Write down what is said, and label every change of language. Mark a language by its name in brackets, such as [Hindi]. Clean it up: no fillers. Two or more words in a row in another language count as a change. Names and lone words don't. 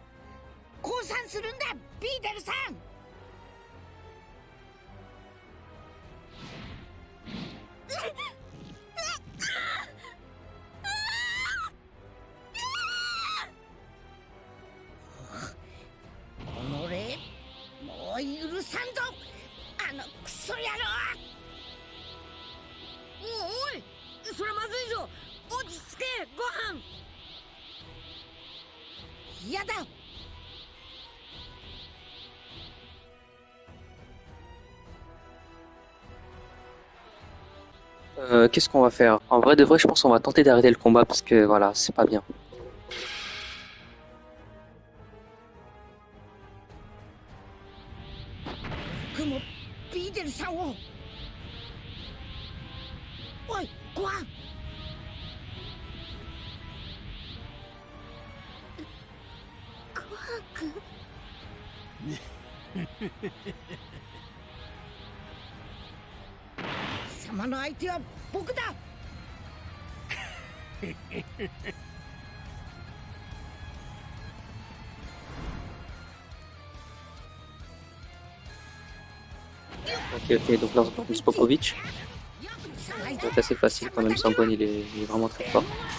[Japanese] 降参するんだ、ビーデルさん。もう許さんぞ、あのクソ野郎。おい、それまずいぞ。落ち着け、ご飯。嫌だ。 [French] Qu'est-ce qu'on va faire? En vrai de vrai, je pense qu'on va tenter d'arrêter le combat parce que voilà, c'est pas bien. [Japanese] 僕もビーデルさんを。おい、ご飯。ごはんくん。貴様の相手は僕だ。 [French] Ok, ok, donc là on se retrouve Spopovich. C'est assez facile quand même, Sangwan il est vraiment très fort.